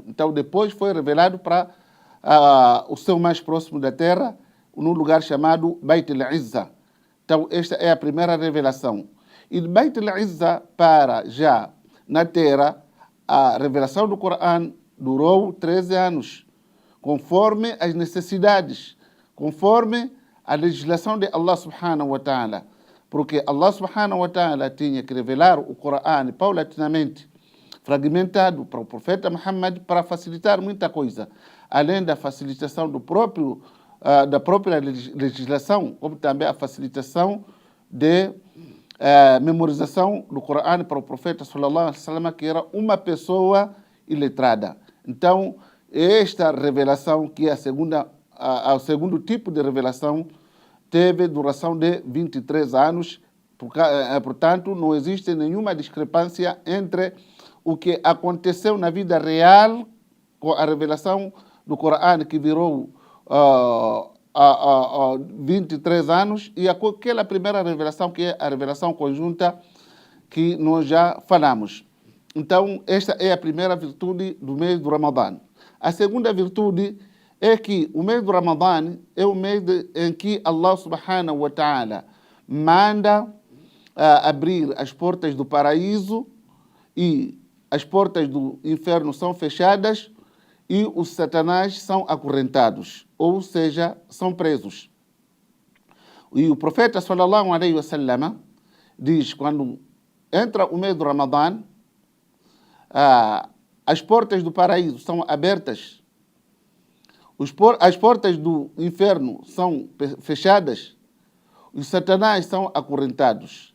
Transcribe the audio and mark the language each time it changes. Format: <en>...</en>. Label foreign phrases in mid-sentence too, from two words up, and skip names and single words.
<pt>Então, depois foi revelado para o céu mais próximo da terra, num lugar chamado Baitul Izza. Então, esta é a primeira revelação. E de Baitul Izza para já na terra, a revelação do Corão durou 13 anos, conforme as necessidades, conforme a legislação de Allah</pt> <ar>سبحانه وتعالى.</ar> <pt>Porque Allah</pt> <ar>سبحانه وتعالى</ar> <pt>tinha que revelar o Corão paulatinamente, fragmentado para o profeta Muhammad para facilitar muita coisa, além da facilitação da própria legislação, como também a facilitação de memorização do Corão para o profeta</pt> <ar>صلى الله عليه وسلم,</ar> <pt>que era uma pessoa iletrada. Então, esta revelação, que é o segundo tipo de revelação, teve duração de 23 anos. Portanto, não existe nenhuma discrepância entre o que aconteceu na vida real com a revelação do Corão, que virou 23 anos, e aquela primeira revelação, que é a revelação conjunta que nós já falamos. Então, esta é a primeira virtude do mês do Ramadã. A segunda virtude é que o mês do Ramadã é o mês em que Allah</pt> <ar>سبحانه وتعالى</ar> <pt>manda abrir as portas do paraíso e as portas do inferno são fechadas e os satanás são acorrentados, ou seja, são presos. E o profeta</pt> <ar>صلى الله عليه وسلم</ar> <pt>diz, quando entra o mês do Ramadã, as portas do paraíso são abertas, as portas do inferno são fechadas, os satanás são acorrentados.</pt>